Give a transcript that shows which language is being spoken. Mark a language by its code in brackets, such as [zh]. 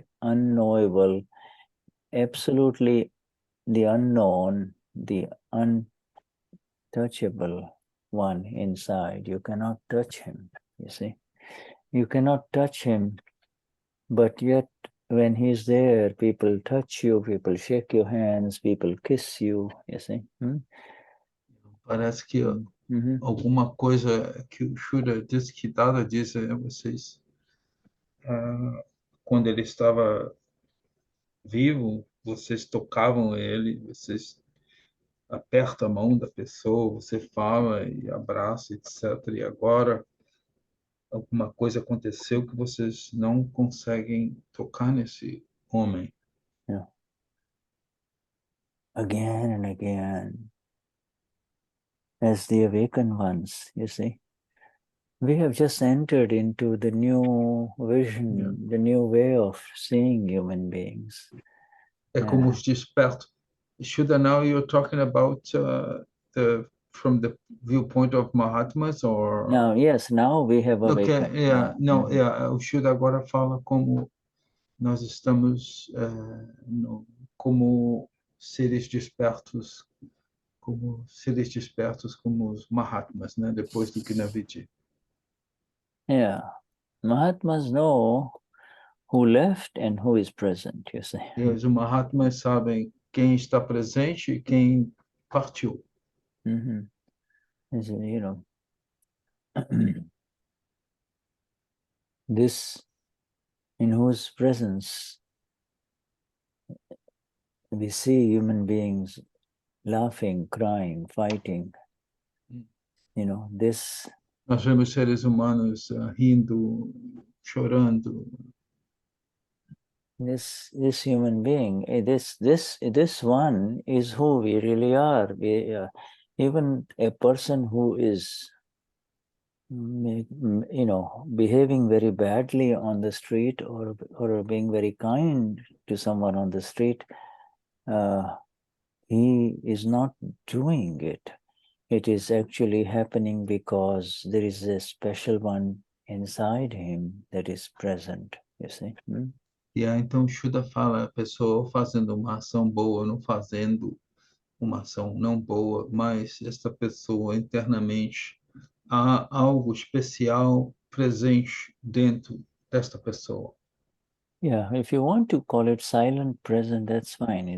[en] Unknowable, absolutely the unknown, the untouchable one inside. You cannot touch him, you see. You cannot touch him, but yet when he's there, people touch you, people shake your hands, people kiss you, you see. [pt] Parece que alguma coisa que o Shuddha disse, que Dada disse a vocês, quando ele estava vivo, vocês tocavam ele, vocês apertam a mão da pessoa, você fala e abraça, etc. E agora alguma coisa aconteceu que vocês não conseguem tocar nesse homem. [en] Yeah. Again and again, as the awakened ones, you see. We have just entered into the new vision, the new way of seeing human beings. [pt] É como os despertos. [en] Shuddha, now you're talking about the from the viewpoint of Mahatmas, or... Now, yes, now we have Okay, awakened. [pt] yeah, não, o Shuddha agora fala como nós estamos como seres despertos, como os Mahatmas, né, depois do Gnaviti. [en] Yeah, Mahatmas know who left and who is present, you see. [pt] E os Mahatmas sabem quem está presente e quem partiu. [en] You know, this in whose presence we see human beings laughing, crying, fighting. You know, this. [pt] Nós vemos seres humanos rindo, chorando. [en] This human being, this one is who we really are. Even a person who is, you know, behaving very badly on the street or being very kind to someone on the street, he is not doing it. It is actually happening because there is a special one inside him that is present, you see. [pt] E aí, então, Shuddha fala, a pessoa fazendo uma ação boa, não fazendo uma ação não boa, mas essa pessoa internamente, há algo especial presente dentro desta pessoa. [en] Yeah, if you want to call it silent present, that's fine.